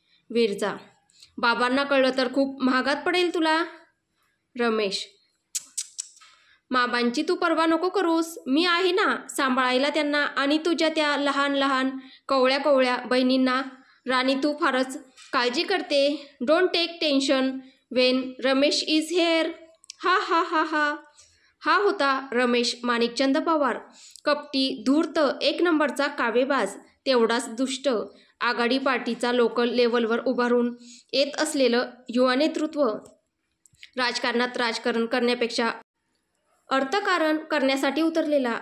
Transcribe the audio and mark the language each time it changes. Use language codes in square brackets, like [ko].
[mr] विरजा, बाबांना कळलं तर खूप महागात पडेल तुला. रमेश, बाबांची तू पर्वा नको करूस, मी आहे ना सांभाळायला त्यांना आणि तुझ्या त्या लहान लहान कवळ्या कवळ्या बहिणींना. राणी तू फारच काळजी करते. [en] Don't take tension when Ramesh is here. हा हा हा हा. [mr] हा होता रमेश माणिकचंद पवार, कपटी, धूर्त, एक नंबरचा कावेबाज, तेवढाच दुष्ट. आघाडी पार्टीचा लोकल लेवलवर उभारून येत असलेलं युवा नेतृत्व. राजकारणात राजकारण करण्यापेक्षा अर्थकारण करण्यासाठी उतरलेला.